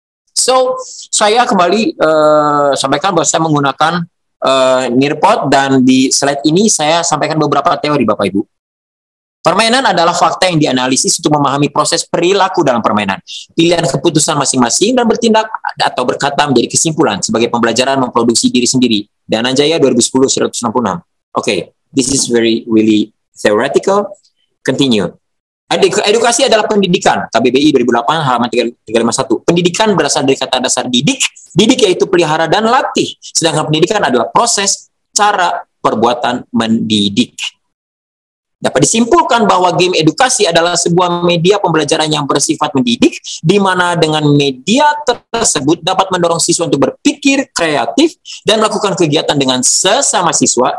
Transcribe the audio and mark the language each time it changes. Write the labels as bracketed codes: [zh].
[id] So, saya kembali sampaikan bahwa saya menggunakan Nearpod, dan di slide ini saya sampaikan beberapa teori, Bapak Ibu. Permainan adalah fakta yang dianalisis untuk memahami proses perilaku dalam permainan, pilihan keputusan masing-masing, dan bertindak atau berkata menjadi kesimpulan sebagai pembelajaran memproduksi diri sendiri. Dananjaya 2010-166. [en] Okay, this is really theoretical. Continue. [id] Edukasi adalah pendidikan. KBBI 2008 halaman 351. Pendidikan berasal dari kata dasar didik. Didik yaitu pelihara dan latih. Sedangkan pendidikan adalah proses, cara, perbuatan mendidik. Dapat disimpulkan bahwa game edukasi adalah sebuah media pembelajaran yang bersifat mendidik, di mana dengan media tersebut dapat mendorong siswa untuk berpikir kreatif dan melakukan kegiatan dengan sesama siswa.